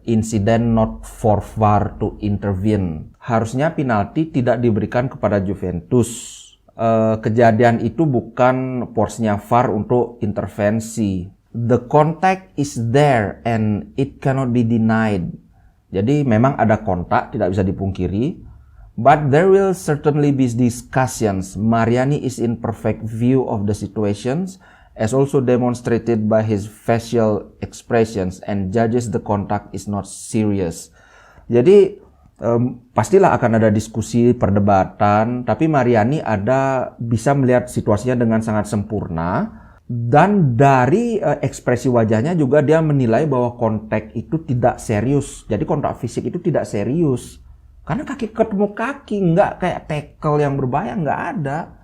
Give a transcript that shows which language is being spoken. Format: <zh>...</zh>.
<en>Incident not for VAR to intervene.</en> <id>Harusnya penalti tidak diberikan kepada Juventus. Kejadian itu bukan porsinya VAR untuk intervensi.</id> <en>The contact is there and it cannot be denied.</en> <id>Jadi memang ada kontak, tidak bisa dipungkiri.</id> <en>But there will certainly be discussions. Mariani is in perfect view of the situations, as also demonstrated by his facial expressions, and judges the contact is not serious.</en> <id>Jadi pastilah akan ada diskusi, perdebatan, tapi Mariani bisa melihat situasinya dengan sangat sempurna. Dan dari ekspresi wajahnya juga dia menilai bahwa kontak itu tidak serius. Jadi kontak fisik itu tidak serius. Karena kaki ketemu kaki, nggak kayak tackle yang berbahaya, nggak ada.</id>